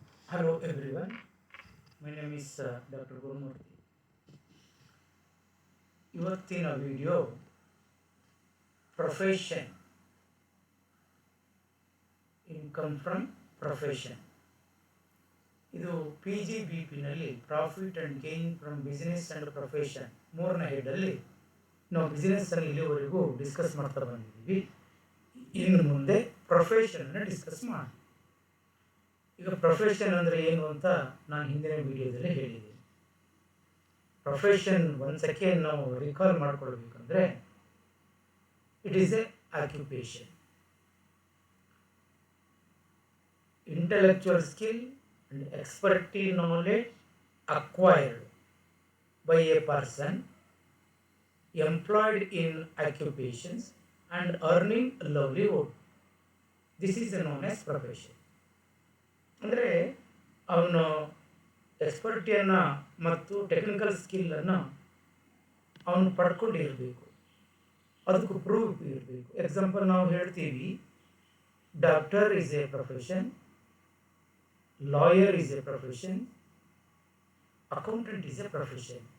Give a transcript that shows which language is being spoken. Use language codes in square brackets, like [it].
[en] Hello everyone, my name is Dr. Gurumurthy. [kn] ಇವತ್ತಿನ video profession, income from profession. ಇದು PGBPನಲ್ಲಿ profit and gain from business and profession 3ನೇ ಹೆಡ್ಡಲ್ಲಿ ನಾವು ಬಿಸ್ನೆಸ್ಸನ್ನು ಇಲ್ಲಿವರೆಗೂ discuss ಮಾಡ್ತಾ ಬಂದಿದ್ದೀವಿ. ಇನ್ನು ಮುಂದೆ ಪ್ರೊಫೆಷನನ್ನು ಡಿಸ್ಕಸ್ ಮಾಡಿ. ಈಗ ಪ್ರೊಫೆಷನ್ ಅಂದರೆ ಏನು ಅಂತ ನಾನು ಹಿಂದಿನ ವಿಡಿಯೋದಲ್ಲಿ ಹೇಳಿದ್ದೀನಿ. ಪ್ರೊಫೆಷನ್ ಒಂದು ಸೆಕೆಂಡ್ ನಾವು recall ಮಾಡ್ಕೊಳ್ಬೇಕಂದ್ರೆ [en] It is a occupation, intellectual skill and expertise knowledge acquired by a person employed in occupations and earning a livelihood. This is known as profession. [kn] ಅಂದರೆ ಅವನು ಎಕ್ಸ್ಪರ್ಟಿಯನ್ನು ಮತ್ತು ಟೆಕ್ನಿಕಲ್ ಸ್ಕಿಲ್ಲನ್ನು ಅವನು ಪಡ್ಕೊಂಡಿರಬೇಕು, ಅದಕ್ಕೂ ಪ್ರೂಫ್ ಇರಬೇಕು. ಎಕ್ಸಾಂಪಲ್ ನಾವು ಹೇಳ್ತೀವಿ, [en] Doctor is a profession, lawyer is a profession, accountant is a profession.